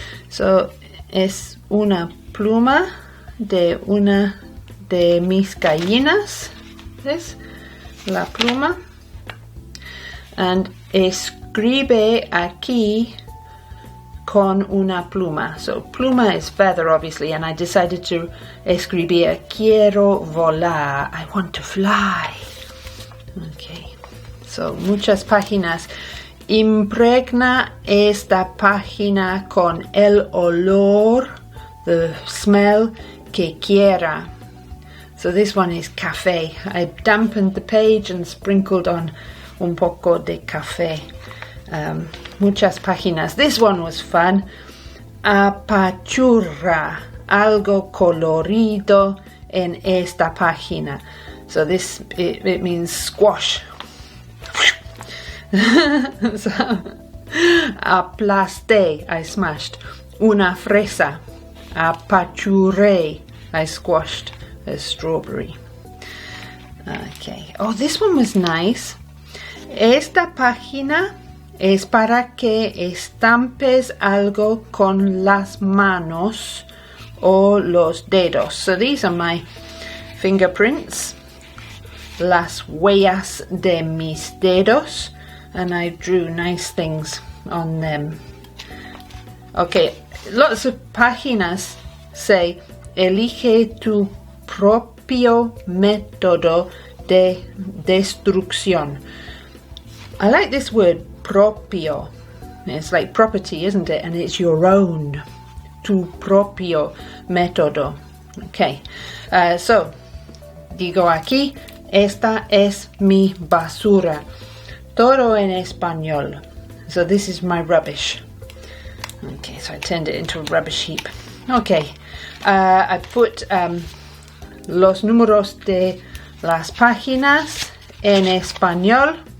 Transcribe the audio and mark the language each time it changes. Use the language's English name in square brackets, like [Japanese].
[Spanish] So, es una pluma de una de mis gallinas. ¿Ves? La pluma. And escribe aquí con una pluma. [English] So, pluma is feather, obviously, and I decided to [Spanish] escribir quiero volar. [English] I want to fly. Okay. So, [Spanish] muchas páginas. Impregna esta página con el olor, [English] the smell [Spanish] que quiera. [English] So this one is café. I dampened the page and sprinkled on [Spanish] un poco de café. Muchas páginas. [English] This one was fun. [Spanish] Apachurra algo colorido en esta página. [English] So this, it means squash. So, aplasté, I smashed. [Spanish] Una fresa. [English] Apachurré, I squashed a strawberry. Okay. Oh, this one was nice. [Spanish] Esta página es para que estampes algo con las manos o los dedos. [English] So these are my fingerprints. [Spanish] Las huellas de mis dedos. [English] And I drew nice things on them. Okay, lots of páginas say, [Spanish] elige tu propio método de destrucción. [English] I like this word, propio. It's like property, isn't it? And it's your own. [Spanish] Tu propio método. Okay, so, digo aquí, esta es mi basura. Todo en español. [English] So this is my rubbish. Okay, so I turned it into a rubbish heap. Okay, I put [Spanish] los números de las páginas en español.